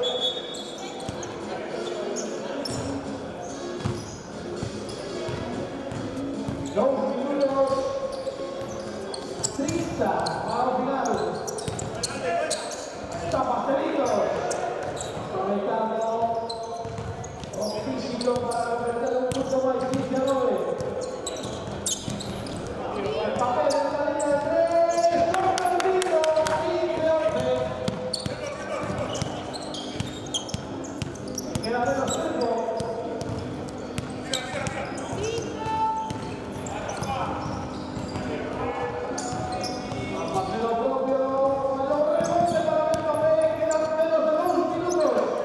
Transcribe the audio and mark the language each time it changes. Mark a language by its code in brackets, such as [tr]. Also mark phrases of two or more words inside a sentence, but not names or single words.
[gl] 2 minutos 30 para o final. Está Pastelitos conectando o físico para converter un punto máis 15-9. [es] El papel en la línea de 3, no perdido, 15-11. Queda menos tiempo. Marcelo propio, el rebote para Mbappé, quedan menos de 2 minutos.